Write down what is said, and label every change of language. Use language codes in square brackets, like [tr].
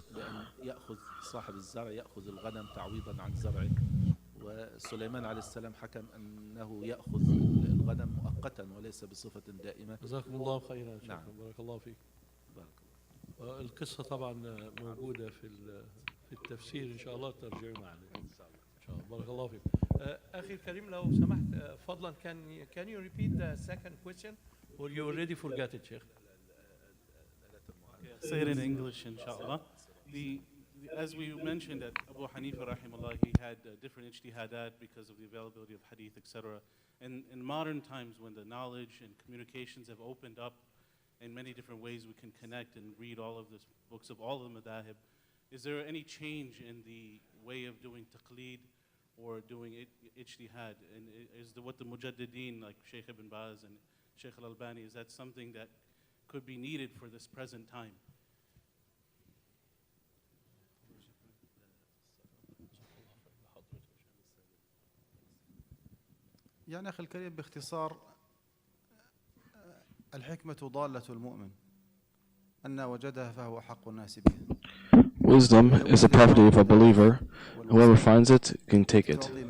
[ar] بأن يأخذ صاحب الزرع يأخذ الغنم تعويضا عن زرعه وسليمان عليه السلام حكم أنه يأخذ الغنم مؤقتا وليس بصفة دائمة جزاكم الله خيرا. نعم. بارك الله فيك. بارك الله. القصة طبعا موجودة في التفسير إن شاء الله ترجمة عليه إن شاء الله. بارك الله فيك. أخي الكريم لو سمحت فضلا [en] can you repeat the second question or you already forgot it شيخ؟ Say it in English, inshallah. as we mentioned, that Abu Hanifa rahimahullah, he had different ijtihadat because of the availability of hadith, etc. And in modern times, when the knowledge and communications have opened up in many different ways, we can connect and read all of the books of all of the madhahib. Is there any change in the way of doing taqleed or doing ijtihad? And is what the mujaddideen, like Sheikh Ibn Baz and Sheikh Al-Albani, is that something that could be needed for this present time? [ar] يعني أخي الكريم باختصار الحكمة ضالة المؤمن أن وجدها فهو حق الناس به. [en] Wisdom is the property of a believer. Whoever finds it can take it.